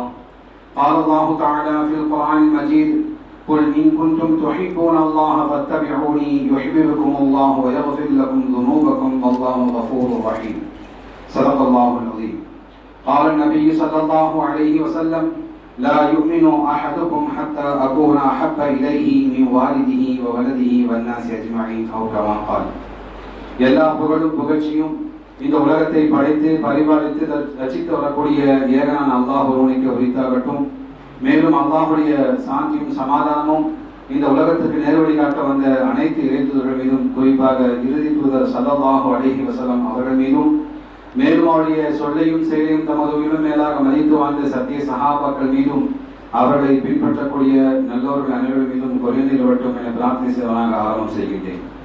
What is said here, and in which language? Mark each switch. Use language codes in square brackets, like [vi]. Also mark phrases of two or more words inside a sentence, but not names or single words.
[ar] قال الله تعالى في القرآن المجيد: قل إن كنتم تحبون الله فاتبعوني يحببكم الله ويغفر لكم ذنوبكم والله غفور رحيم. صدق الله العظيم. قال النبي صلى الله عليه وسلم: لا يؤمن أحدكم حتى أكون أحب إليه من والده وولده والناس أجمعين أو كما قال. [ta] எல்லா புகழும் புகழ்ச்சியும் இந்த உலகத்தை படைத்து பரிபாலித்து ரசித்து வரக்கூடிய ஏகனான அல்லாஹ் ஒருவனுக்கு உரித்தாகட்டும். மேலும் அல்லாஹுடைய சாந்தியும் சமாதானமும் இந்த உலகத்திற்கு நேர்வழி காட்ட வந்த அனைத்து இறைத்தூதர்கள் மீதும், குறிப்பாக இறுதி தூதர் [ar] صلى الله عليه وسلم [ta] அவர்கள் மீதும், மேலும் அவருடைய சொல்லையும் செயலையும் தமது உயிரும் மேலாக மதித்து வாழ்ந்த சத்திய சஹாபாக்கள் மீதும், அவர்களை பின்பற்றக்கூடிய நல்லோர்கள் அனைவர்கள் மீதும் குறைந்து வரட்டும் என பிரார்த்தனை செய்வதாக ஆரம்பம் செய்கின்றேன்.